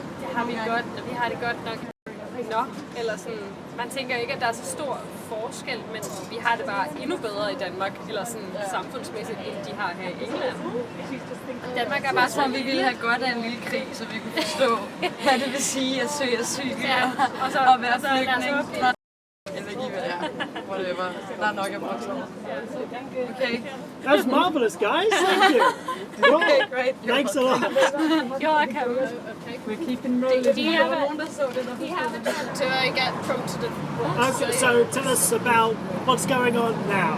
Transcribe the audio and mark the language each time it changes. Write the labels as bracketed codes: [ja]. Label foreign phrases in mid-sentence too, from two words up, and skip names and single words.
[da] Det har vi godt, og vi har det godt nok. Eller sådan, man tænker ikke, at der er så stor forskel, men vi har det bare endnu bedre i Danmark, eller sådan samfundsmæssigt, end de har her i England. Danmark er bare sådan, vi ville have godt af en lille krig, så vi kunne forstå, hvad det vil sige at søge asyl og være flygtning. Whatever. Der er nok af voksne. [en] Okay. That was marvelous, guys. Thank you. Okay, great. Thanks a lot. You're welcome. We're keeping rolling. Do you have to get prompted? Okay, so tell us about what's going on now.